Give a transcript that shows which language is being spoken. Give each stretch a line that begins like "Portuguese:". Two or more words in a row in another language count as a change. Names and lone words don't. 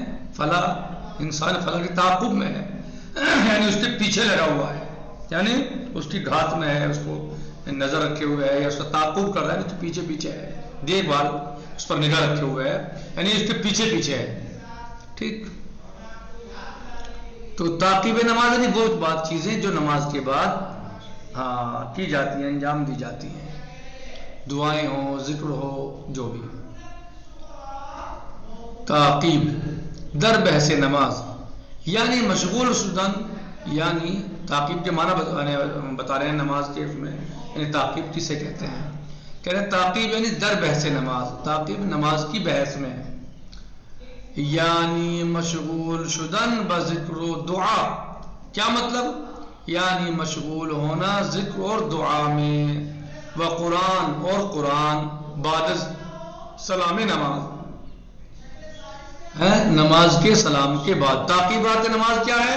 Urdu: فلاں انسان فلاں کے تعقب میں ہے، یعنی اس کے پیچھے لگا ہوا ہے، یعنی اس کی گھات میں ہے، اس کو نظر رکھے ہوئے ہے، یا اس کا تعقب کر رہا ہے، تو پیچھے پیچھے ہے، دیکھ بھال اس پر نگاہ رکھے ہوئے ہے، یعنی اس کے پیچھے پیچھے ہے. ٹھیک. تو تعقیب نماز یعنی وہ بات چیزیں جو نماز کے بعد کی جاتی ہیں، انجام دی جاتی ہیں، دعائیں ہوں، ذکر ہو، جو بھی.
Persian: تعقیب در بحث نماز یعنی مشغول شدن،
Urdu: یعنی تعقیب کے معنی بتا رہے ہیں نماز کے اس میں، یعنی تعقیب کسے کہتے ہیں؟ کہہ رہے ہیں تعقیب یعنی
Persian: در بحث نماز،
Urdu: تعقیب نماز کی بحث میں، یعنی
Persian: مشغول شدن بذکر و دعا.
Urdu: کیا مطلب؟ یعنی مشغول ہونا ذکر اور دعا میں، و قرآن اور قرآن،
Persian: بعد سلام نماز،
Urdu: نماز کے سلام کے بعد. تعقیبات نماز کیا ہے؟